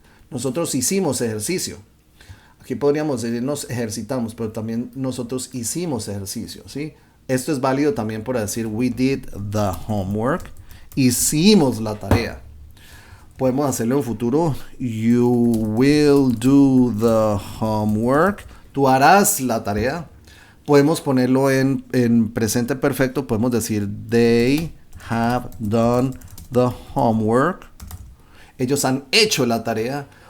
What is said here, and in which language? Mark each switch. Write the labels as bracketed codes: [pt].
[es] Nosotros hicimos ejercicio. Aquí podríamos decir nos ejercitamos, pero también nosotros hicimos ejercicio, ¿sí? Esto es válido también para decir [en] we did the homework. [es] Hicimos la tarea. Podemos hacerlo en futuro. [en] You will do the homework. [es] Tú harás la tarea. Podemos ponerlo en presente perfecto. Podemos decir [en] they have done the homework. [es] Ellos han hecho la tarea.